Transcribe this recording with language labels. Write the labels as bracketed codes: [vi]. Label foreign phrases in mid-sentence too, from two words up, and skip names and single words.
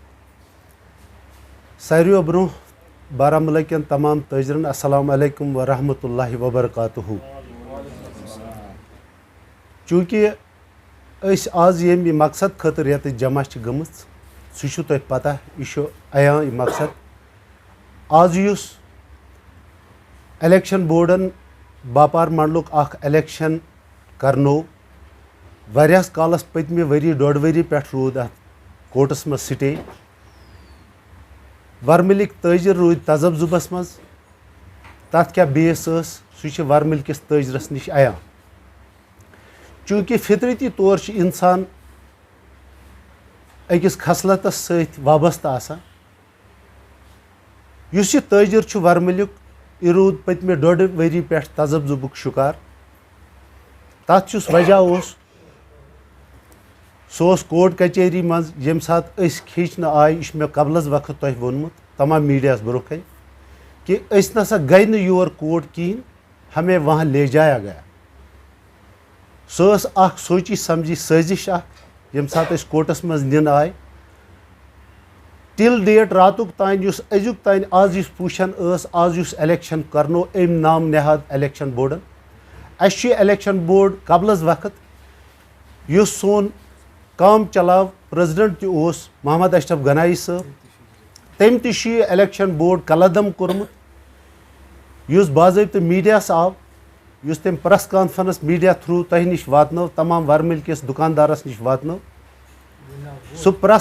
[ks] ساروی برو بارہمولہ کن تمام تاجرن [ar] السلام علیکم ورحمۃ اللہ وبرکاتہ [ks] چونکہ اس آز یہ مقصد خاطر یت جمع گمت سہ تہ پتہ یہ عیاں مقصد آز اس الیکشن بورڈن باپار منڈلک اخ الیکشن کرنو واریاہس کالس پتمہ وری 1.5 وری پہ رود ات کورٹس مز سٹے ورملک تاجر رود تذبذبس مز تت کیا بیس سہ ورمل کس تاجرس نش عیاں چونکہ فطرتی طور انسان اکس خصلتس ست وابستہ آسان اس یہ تاجر ورملیک یہ رود پتمہ 1.5 وری پہ تذبذبک شکار تَتھ یُس وجہ اوس سُہ اوس کوٹ کچہری منٛز ییٚمہِ ساتہٕ أسۍ کھیٖچنہٕ آے یہِ چھُ مےٚ قبلس وقت تۄہہِ ووٚنمُت تمام میٖڈیاہَس برونٛہہ کَنہِ کہ أسۍ نسا گٔے نہٕ یور کوٹ کِہیٖنۍ [ur] ہمیں وہاں لے جایا گیا [ks] سۄ ٲس اکھ سوچی سمجھی سٲزِش اکھ ییٚمہِ ساتہٕ أسۍ کوٹس منٛز نِنہٕ آے [en] till date [ks] راتُک تانۍ یُس أزیُک تانۍ آز یُس پوٗشن ٲس آز یُس الیکشن کرنو أمۍ نام نہاد الیکشن بورڈن اَسہِ چھُ یہِ [en] election board [ks] قبلس وقت یُس سون کام چلاو پریزڈنٹ تہِ اوس محمد اشرف گنایی صٲب تٔمۍ تہِ چھُ یہِ [en] election board [ks] قلعدم کوٚرمُت یُس باضٲبطہٕ میٖڈیاہس آو یُس تٔمۍ [en] press conference media through [ks] تۄہہِ نِش واتنٲو تمام ورمِل کِس دُکاندارس نِش واتنٲو سُہ پریس